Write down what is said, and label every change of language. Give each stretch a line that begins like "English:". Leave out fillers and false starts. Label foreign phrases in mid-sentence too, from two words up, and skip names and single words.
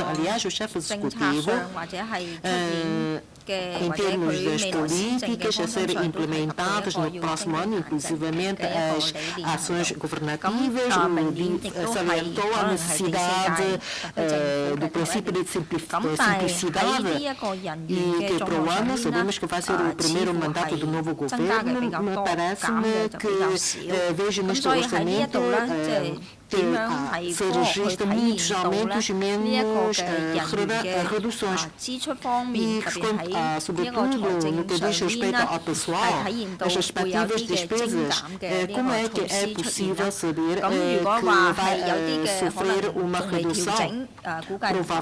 Portuguese: Aliás, o chefe executivo, em termos das políticas a serem implementadas no próximo ano, inclusivamente as ações governativas, salientou a necessidade do princípio de simplicidade e que para o ano sabemos que vai ser o primeiro mandato do novo governo. Me parece-me que vejo neste orçamento
Cantonese: 點樣係科學去體現到咧呢一個嘅人員嘅支出方面，特別喺呢一個財政上邊咧，係體現到會有啲嘅精減嘅呢個措施出現啦。咁如果話係有啲嘅可能仲未調整，估計唔到。